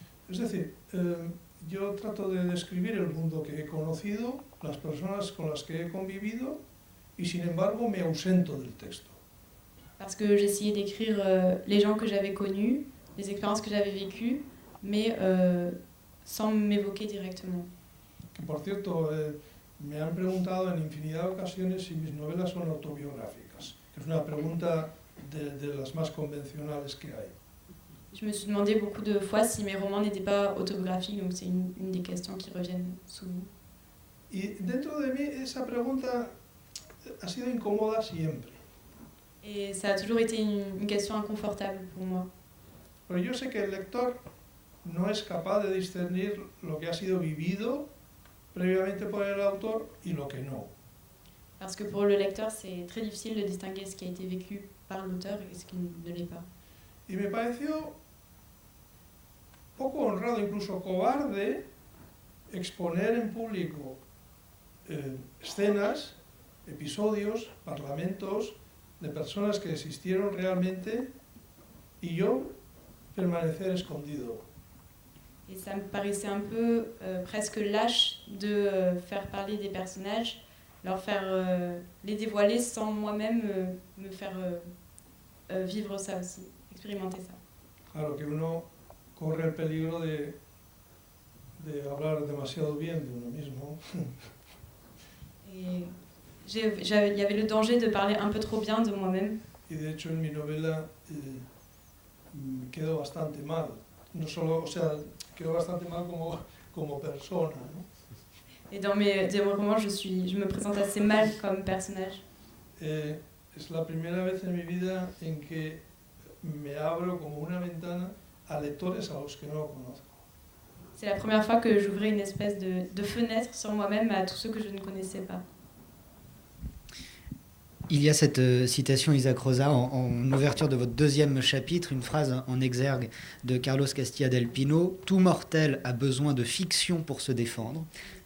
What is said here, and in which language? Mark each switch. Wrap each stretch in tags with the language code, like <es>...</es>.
<es>Es decir, yo trato de describir el mundo que he conocido, las personas con las que he convivido, y sin embargo me ausento del texto.</es> <fr>Parce que j'essayais d'écrire les gens que j'avais connus, les expériences que j'avais vécues, mais sans m'évoquer directement.</fr> <es>Que por cierto, me han preguntado en infinidad de ocasiones si mis novelas son autobiográficas. Es una pregunta de las más convencionales que hay.</es> <fr>Je me suis demandé beaucoup de fois si mes romans n'étaient pas autobiographiques, donc c'est une des questions qui reviennent souvent.</fr> <es>Y dentro de mí esa pregunta ha sido incómoda siempre.</es> <fr>Et ça a toujours été une question inconfortable pour moi.</fr> <es>Pero yo sé que el lector no es capaz de discernir lo que ha sido vivido previamente por el autor y lo que no.</es> <fr>Parce que pour le lecteur, c'est très difficile de distinguer ce qui a été vécu par l'auteur et ce qui ne l'est pas.</fr> <es>Y me pareció poco honrado, incluso cobarde, exponer en público escenas, episodios, parlamentos de personas que existieron realmente y yo permanecer escondido.</es> <fr>Et ça me paraissait un peu presque lâche de faire parler des personnages, leur faire les dévoiler sans moi-même me faire vivre ça aussi, expérimenter ça.</fr> <es>Claro que uno corre el peligro de hablar demasiado bien de uno mismo.</es> <fr>Et il y avait le danger de parler un peu trop bien de moi-même.</fr> <es>Y de hecho en mi novela quedo bastante mal. No solo, o sea, quedo bastante mal como persona, ¿no?</es> <fr>Et dans mes romans, je me présente assez mal comme personnage.</fr> <es>Es la primera vez en mi vida en que me abro como una ventana a lectores a los que no conozco.</es> <fr>C'est la première fois que j'ouvrais une espèce de fenêtre sur moi-même à tous ceux que je ne connaissais pas. Il y a cette citation, Isaac Rosa, en ouverture de votre deuxième chapitre, une phrase en exergue de Carlos Castilla del Pino. « Tout mortel a besoin de fiction pour se défendre ».</fr>